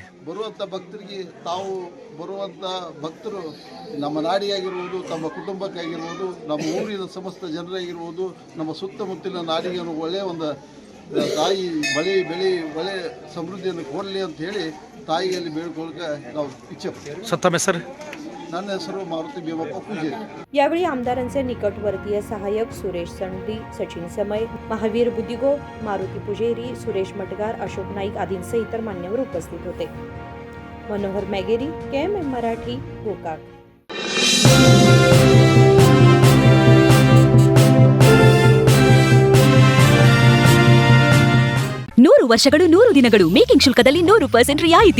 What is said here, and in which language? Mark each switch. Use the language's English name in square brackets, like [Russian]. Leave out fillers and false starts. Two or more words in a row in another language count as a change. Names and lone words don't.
[Kannada] ಬರುವಂಥ ಭಕ್ತರಿಗೆ ತಾವು ಬರುವಂಥ ಭಕ್ತರು ನಮ್ಮ ನಾಡಿಯಾಗಿರ್ಬೋದು, ತಮ್ಮ ಕುಟುಂಬಕ್ಕಾಗಿರ್ಬೋದು, ನಮ್ಮ ಊರಿನ ಸಮಸ್ತ ಜನರಾಗಿರ್ಬೋದು, ನಮ್ಮ ಸುತ್ತಮುತ್ತಲಿನ ನಾಡಿಗೆ ಒಳ್ಳೆಯ ಒಂದು ತಾಯಿ ಬೆಳೆ ಒಳ್ಳೆ ಸಮೃದ್ಧಿಯನ್ನು ಕೊಡಲಿ ಅಂತ ಹೇಳಿ ತಾಯಿಯಲ್ಲಿ ಬೇಡ್ಕೊಳ್ಳಕ್ಕೆ ನಾವು ಇಚ್ಛೆ ಪಡ್ತೀವಿ। ಸತ್ತಮ ಸರ್, ನನ್ನ ಹೆಸರು ಮಾರುತಿ ಭೀಮಪ್ಪ ಪೂಜಾರಿ। [Marathi] यावेळी आमदारांचे निकटवर्तीय सहाय्यक सुरेश संडी, सचिन समय, महावीर बुद्धिगो, मारुती पुजेरी, सुरेश मटगार, अशोक नाईक आदींसह इतर मान्यवर उपस्थित होते। मनोहर मैगेरी, KMM मराठी, गोकाक। [Kannada] 100 ವರ್ಷಗಳು 100 ದಿನಗಳು ಮೇಕಿಂಗ್ ಶುಲ್ಕದಲ್ಲಿ 100% ರಿಯಾಯಿತಿ।